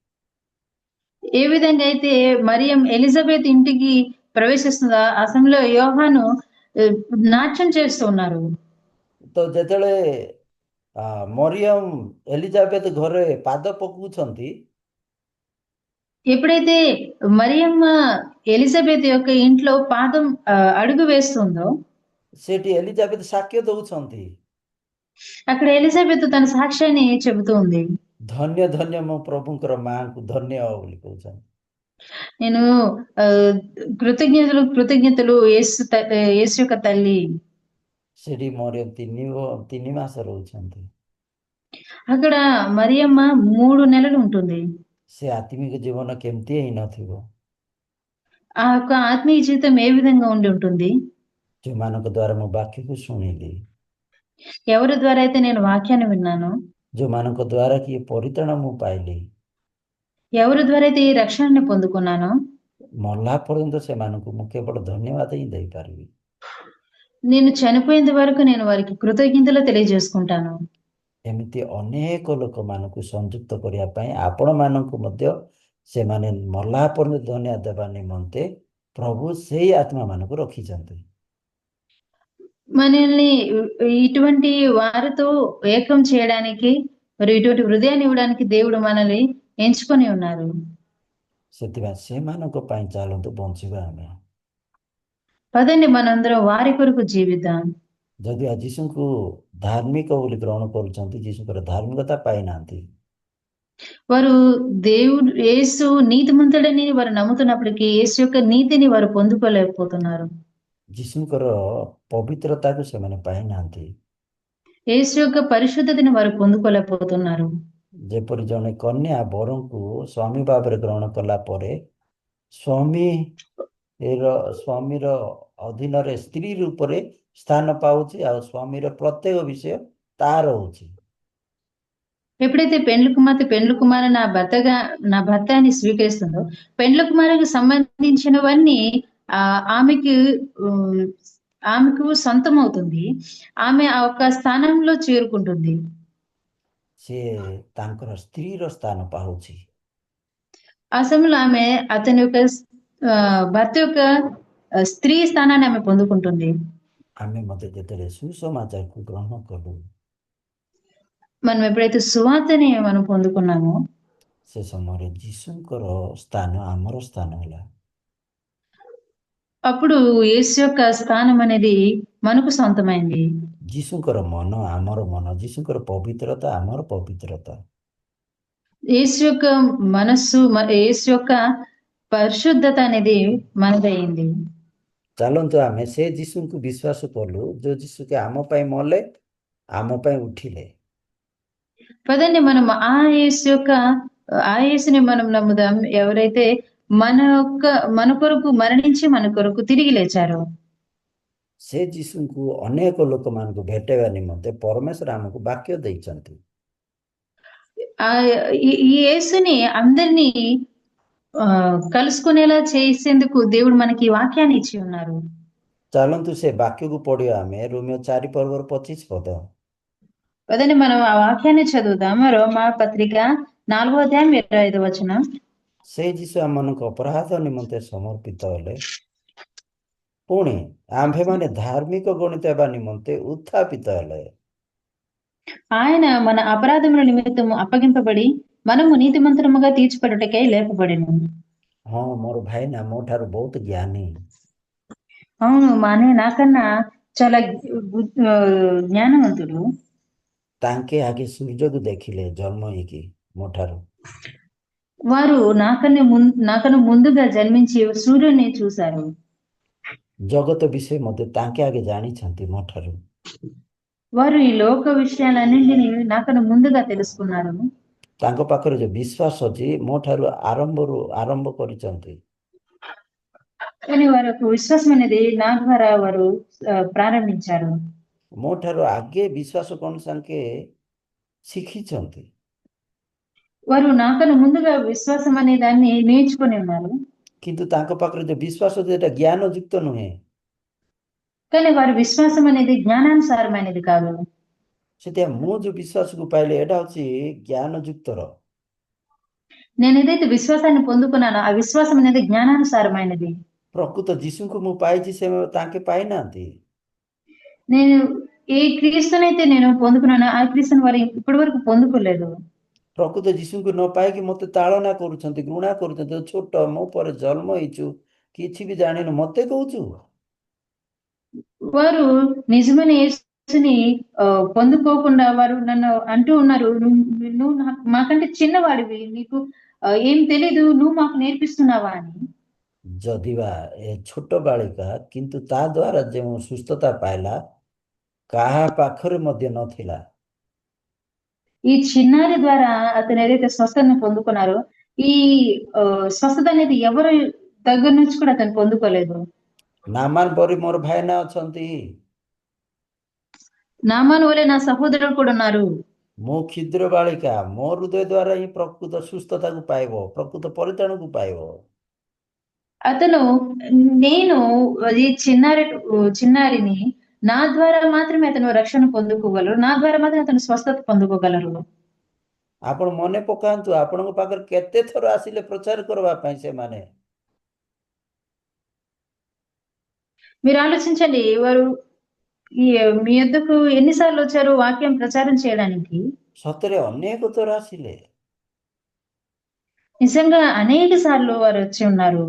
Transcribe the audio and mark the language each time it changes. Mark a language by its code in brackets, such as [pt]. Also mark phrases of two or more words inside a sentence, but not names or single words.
[te] ఏ విధంగా అయితే మరియం ఎలిజబెత్ ఇంటికి ప్రవేశిస్తుందో ఆ సమయంలో యోహాను ఆ, నాట్యం చేస్తూ ఉన్నారు. [or] ତ ଯେତେବେଳେ ମରିୟମ ଏଲିଜାବେଥ ଘରେ ପାଦ ପକଉଛନ୍ତି, [te] ఎప్పుడైతే మరియమ్మ ఎలిజబెత్ యొక్క ఇంట్లో పాదం అడుగు వేస్తుందో, [or] ସେଠି ଏଲିଜାବେଥ ସାକ୍ଷ୍ୟ ଦଉଛନ୍ତି, [te] అక్కడ ఎలిజబెత్ తన సాక్ష్యాన్ని చెబుతూ ఉంది. [or] ଧନ୍ୟ ଧନ୍ୟ ମୋ ପ୍ରଭୁଙ୍କର ମାଙ୍କୁ ଧନ୍ୟ ବୋଲି କହୁଛନ୍ତି। [te] నేను ఆ, కృతజ్ఞతలు కృతజ్ఞతలు యేసు యొక్క తల్లి. [or] ସେଠି ମରିୟମ 3 ମାସ ରହୁଛନ୍ତି। [te] అక్కడ మరియమ్మ 3 నెలలు ఉంటుంది. [or] ସେ ଆତ୍ମିକ ଜୀବନ କେମିତି ହେଇନଥିବ, [te] ఆ యొక్క ఆత్మీయ జీవితం ఏ విధంగా ఉండి ఉంటుంది? [or] ଯେଉଁମାନଙ୍କ ଦ୍ୱାରା ମୁଁ ବାକ୍ୟକୁ ଶୁଣିଲି, [te] ఎవరి ద్వారా అయితే నేను వాక్యాన్ని విన్నానో, [or] ଯେଉଁମାନଙ୍କ ଦ୍ୱାରା କି ପରିତ୍ରାଣ ମୁଁ ପାଇଲି, [te] ఎవరి ద్వారా అయితే ఈ రక్షణని పొందుకున్నానో, [or] ମଲା ପର୍ଯ୍ୟନ୍ତ ସେମାନଙ୍କୁ ମୁଁ କେବଳ ଧନ୍ୟବାଦ ହିଁ ଦେଇପାରିବି। [te] నేను చనిపోయేంత వరకు నేను వారికి కృతజ్ఞతలు తెలియజేసుకుంటాను. [or] ଏମିତି ଅନେକ ଲୋକମାନଙ୍କୁ ସଂଯୁକ୍ତ କରିବା ପାଇଁ ଆପଣମାନଙ୍କୁ ମଧ୍ୟ ସେମାନେ ମଲା ପର୍ଯ୍ୟନ୍ତ ଧନ୍ୟବାଦ ଦେବା ନିମନ୍ତେ ପ୍ରଭୁ ସେଇ ଆତ୍ମାମାନଙ୍କୁ ରଖିଛନ୍ତି। [te] మనల్ని ఇటువంటి వారితో ఏకం చేయడానికి మరియు ఇటువంటి హృదయాన్ని ఇవ్వడానికి దేవుడు మనల్ని ఎంచుకొని ఉన్నారు. [or] ସେଥିପାଇଁ ସେମାନଙ୍କ ପାଇଁ ଚାଲନ୍ତୁ ବଞ୍ଚିବା ଆମେ। [te] పదండి మనందరం వారి కొరకు జీవిద్దాం. [or] ଯଦି ଯୀଶୁଙ୍କୁ ଧାର୍ମିକ ବୋଲି ଗ୍ରହଣ କରୁଛନ୍ତି, ଯୀଶୁଙ୍କର ଧାର୍ମିକତା ପାଇନାହାନ୍ତି, [te] వారు దేవుడు యేసు నీతిమంతుడని వారు నమ్ముతున్నప్పటికీ యేసు యొక్క నీతిని వారు పొందుకోలేకపోతున్నారు. [or] ଯୀଶୁଙ୍କର ପବିତ୍ରତାକୁ ସେମାନେ ପାଇନାହାନ୍ତି। [te] యేసు యొక్క పరిశుద్ధతని వారు పొందుకోలేకపోతున్నారు. [or] ଯେପରି ଜଣେ କନ୍ୟା ବରଙ୍କୁ ସ୍ୱାମୀ ଭାବରେ ଗ୍ରହଣ କଲା ପରେ ସ୍ୱାମୀର ଅଧୀନରେ ସ୍ତ୍ରୀ ରୂପରେ ସ୍ଥାନ ପାଉଛି, ଆଉ ସ୍ୱାମୀର ପ୍ରତ୍ୟେକ ବିଷୟ ତାର ହଉଛି। [te] ఎప్పుడైతే పెండ్లి కుమార నా భర్త అని స్వీకరిస్తుందో, పెండ్లి కుమారునికి సంబంధించినవన్నీ ఆ ఆమెకి ఉమ్, ఆమెకు సొంతం అవుతుంది. ఆమె ఆ ఒక స్థానంలో చేరుకుంటుంది. [or] ସିଏ ତାଙ୍କର ସ୍ତ୍ରୀର ସ୍ଥାନ ପାଉଛି। [te] ఆ సమయంలో ఆమె అతని యొక్క భర్త యొక్క స్త్రీ స్థానాన్ని ఆమె పొందుకుంటుంది. [or] ଆମେ ମଧ୍ୟ ଯେତେବେଳେ ସୁସମାଚାରକୁ ଗ୍ରହଣ କଲୁ, [te] మనం ఎప్పుడైతే సువార్తని మనం పొందుకున్నామో, [or] ସେ ସମୟରେ ଯୀଶୁଙ୍କର ସ୍ଥାନ ଆମର ସ୍ଥାନ ହେଲା। [te] అప్పుడు యేసు యొక్క స్థానం అనేది మనకు సొంతమైంది. [or] ଯୀଶୁଙ୍କର ମନ ଆମର ମନ, ଯୀଶୁଙ୍କର ପବିତ୍ରତା ଆମର ପବିତ୍ରତା। [te] యేసు యొక్క మనస్సు యేసు యొక్క పరిశుద్ధత అనేది మనదయింది. [or] ଚାଲନ୍ତୁ ଆମେ ସେ ଯୀଶୁଙ୍କୁ ବିଶ୍ୱାସ କଲୁ, ଯୋଉ ଯୀଶୁକେ ଆମ ପାଇଁ ମଲେ, ଆମ ପାଇଁ ଉଠିଲେ। [te] పదండి మనం ఆ యేసుని మనం నమ్ముదాం, ఎవరైతే మన కొరకు మరణించి మన కొరకు తిరిగి లేచారో. [or] ସେ ଯୀଶୁଙ୍କୁ ଅନେକ ଲୋକମାନଙ୍କୁ ଭେଟାଇବା ନିମନ୍ତେ ପରମେଶ୍ୱର ଆମକୁ ବାକ୍ୟ ଦେଇଛନ୍ତି। [te] ఆ ఈ యేసుని అందరినీ కలుసుకునేలా చేసేందుకు దేవుడు మనకి ఈ వాక్యాన్ని ఇచ్చి ఉన్నారు. [or] ଚାଲନ୍ତୁ ସେ ବାକ୍ୟକୁ ପଢିବା ଆମେ ରୋମିଓ 4:25 ପଦ। [te] పదండి మనం ఆ వాక్యాన్ని చదువుదాం. రోమా పత్రిక 4వ అధ్యాయం 25వ వచనం. [or] ସେ ଯୀଶୁ ଆମମାନଙ୍କ ଅପରାଧ ନିମନ୍ତେ ସମର୍ପିତ ହେଲେ, ପୁଣି ଆମ୍ଭେମାନେ ଧାର୍ମିକ ଗଣିତ ହେବା ନିମନ୍ତେ ଉତ୍ଥାପିତ ହେଲେ। [te] ఆయన మన అపరాధముల నిమిత్తము అప్పగింపబడి మనము నీతిమంతులముగా తీర్చిపడుటకై లేపబడెను. [or] ହଁ ମୋର ଭାଇନା ମୋ ଠାରୁ ବହୁତ ଜ୍ଞାନୀ। [te] అవును, మా అన్నయ్య నాకన్నా చాలా జ్ఞానవంతుడు. [or] ତାଙ୍କେ ଆଗେ ସୂର୍ଯ୍ୟକୁ ଦେଖିଲେ ଜନ୍ମ ହେଇକି ମୋ ଠାରୁ। [te] వారు నాకన్నా ముందుగా జన్మించి సూర్యుని చూశారు. [or] ଜଗତ ବିଷୟ ମଧ୍ୟ ତାଙ୍କେ ଆଗେ ଜାଣିଛନ୍ତି ମୋ ଠାରୁ। [te] వారు ఈ లోక విషయాలన్నింటినీ నాకన్నా ముందుగా తెలుసుకున్నారు. [or] ତାଙ୍କ ପାଖରେ ଯୋଉ ବିଶ୍ୱାସ ଅଛି ମୋ ଠାରୁ ଆରମ୍ଭ କରିଛନ୍ତି। [te] కానీ వారి యొక్క విశ్వాసం అనేది నా ద్వారా వారు ప్రారంభించారు. [or] ମୋ ଠାରୁ ଆଗେ ବିଶ୍ୱାସ କ'ଣ ତାଙ୍କେ ଶିଖିଛନ୍ତି। [te] వారు నాకన్నా ముందుగా విశ్వాసం అనే దాన్ని నేర్చుకొని ఉన్నారు. [or] କିନ୍ତୁ ତାଙ୍କ ପାଖରେ ଯୋଉ ବିଶ୍ୱାସ ଅଛି ଏଟା ଜ୍ଞାନ ଯୁକ୍ତ ନୁହେଁ। [te] కానీ వారి విశ్వాసం అనేది జ్ఞానానుసారమైనది కాదు. [or] ସେଥିପାଇଁ ମୁଁ ଯୋଉ ବିଶ୍ୱାସକୁ ପାଇଲି ଏଟା ହଉଛି ଜ୍ଞାନ ଯୁକ୍ତର। [te] నేను ఏదైతే విశ్వాసాన్ని పొందుకున్నానో ఆ విశ్వాసం అనేది జ్ఞానానుసారమైనది. [or] ପ୍ରକୃତ ଯୀଶୁଙ୍କୁ ମୁଁ ପାଇଛି ସେ ତାଙ୍କେ ପାଇନାହାନ୍ତି। [te] నేను ఏ క్రీస్తునైతే నేను పొందుకున్నానో ఆ క్రీస్తుని వారు ఇప్పటి వరకు పొందుకోలేదు. [or] ପ୍ରକୃତ ଯୀଶୁଙ୍କୁ ନ ପାଇକି ମୋତେ ତାଳନା କରୁଛନ୍ତି, ଘୃଣା କରୁଛନ୍ତି। ଛୋଟ ମୋ ପରେ ଜନ୍ମ ହେଇଛୁ, କିଛି ବି ଜାଣିନୁ, ମୋତେ କହୁଛୁ। [te] వారు నిజమైన యేసుని పొందుకోకుండా వారు నన్ను అంటూ ఉన్నారు, నువ్వు మాకంటే చిన్నవాడివి, నీకు ఏం తెలీదు, నువ్వు మాకు నేర్పిస్తున్నావా అని. [or] ଯଦିବା ଏ ଛୋଟ ବାଳିକା କିନ୍ତୁ ତା ଦ୍ୱାରା ଯେଉଁ ସୁସ୍ଥତା ପାଇଲା କାହା ପାଖରେ ମଧ୍ୟ ନଥିଲା। [te] ఈ చిన్నారి ద్వారా అతను ఏదైతే స్వస్థతను పొందుకున్నారో ఈ స్వస్థత అనేది ఎవరి దగ్గర నుంచి కూడా అతను పొందుకోలేదు. [or] ନାମାନ ପରି ମୋର ଭାଇନା ଅଛନ୍ତି। [te] నామాను వలె నా సహోదరులు కూడా ఉన్నారు. [or] ମୋ କ୍ଷୁଦ୍ର ବାଳିକା ମୋ ହୃଦୟ ଦ୍ୱାରା ହିଁ ପ୍ରକୃତ ସୁସ୍ଥତାକୁ ପାଇବ, ପ୍ରକୃତ ପରିତ୍ରାଣକୁ ପାଇବ। [te] అతను నేను ఈ చిన్నారిని నా ద్వారా మాత్రమే అతను రక్షణ పొందుకోగలరు, నా ద్వారా మాత్రమే అతను స్వస్థత పొందుకోగలరు. [or] ଆପଣ ମନେ ପକାନ୍ତୁ ଆପଣଙ୍କ ପାଖରେ କେତେ ଥର ଆସିଲେ ପ୍ରଚାର କରିବା ପାଇଁ ସେମାନେ। [te] మీరు ఆలోచించండి, వారు ఈ మీ యొద్దకు ఎన్నిసార్లు వచ్చారు వాక్యం ప్రచారం చేయడానికి? [or] ସତରେ ଅନେକ ଥର ଆସିଲେ। [te] నిజంగా అనేక సార్లు వారు వచ్చి ఉన్నారు.